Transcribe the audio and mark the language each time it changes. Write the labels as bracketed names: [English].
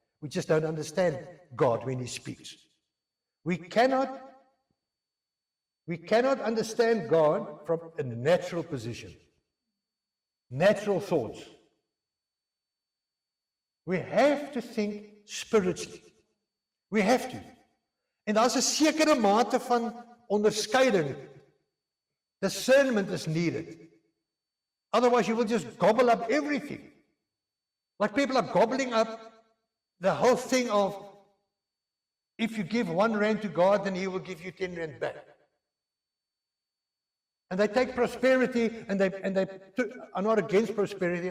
[English] We just don't understand God when He speaks. We cannot understand God from a natural position, natural thoughts. We have to think spiritually. We have to. [Afrikaans] En daar's 'n sekere mate van onderskeiding. [English] Discernment is needed. Otherwise, you will just gobble up everything. Like people are gobbling up the whole thing of, if you give 1 rand to God, then He will give you 10 rand back. And they take prosperity, and I'm not against prosperity.